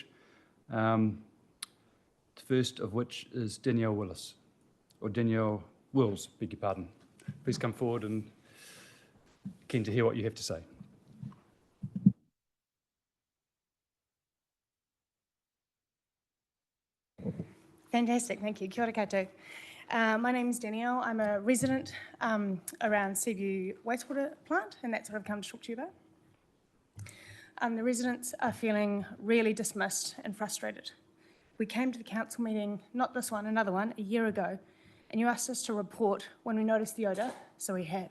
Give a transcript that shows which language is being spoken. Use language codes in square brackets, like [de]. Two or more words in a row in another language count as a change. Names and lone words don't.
[en] The first of which is Danielle Willis, or Danielle Wills, beg your pardon. Please come forward and keen to hear what you have to say. Fantastic, thank you. [mi] Kia ora koutou. [en] My name is Danielle. I'm a resident around Seaview Wastewater Plant, and that's what I've come to talk to you about. The residents are feeling really dismissed and frustrated. We came to the council meeting, not this one, another one, a year ago, and you asked us to report when we noticed the odour, so we have.